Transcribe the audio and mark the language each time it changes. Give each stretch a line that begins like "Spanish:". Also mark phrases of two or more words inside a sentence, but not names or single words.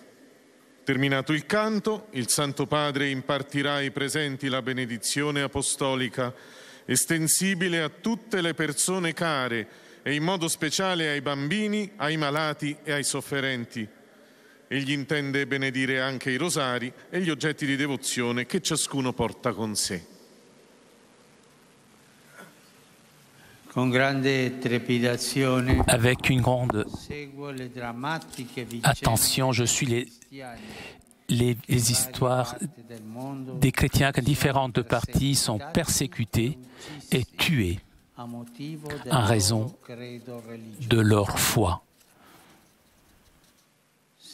Italian: Terminato il canto, il Santo Padre impartirà ai presenti la benedizione apostolica, estensibile a tutte le persone care e in modo speciale ai bambini, ai malati e ai sofferenti. Egli intende benedire anche i rosari e gli oggetti di devozione che ciascuno porta con sé.
French: Avec une grande attention, je suis les histoires des chrétiens que différentes parties sont persécutés et tués en raison de leur foi.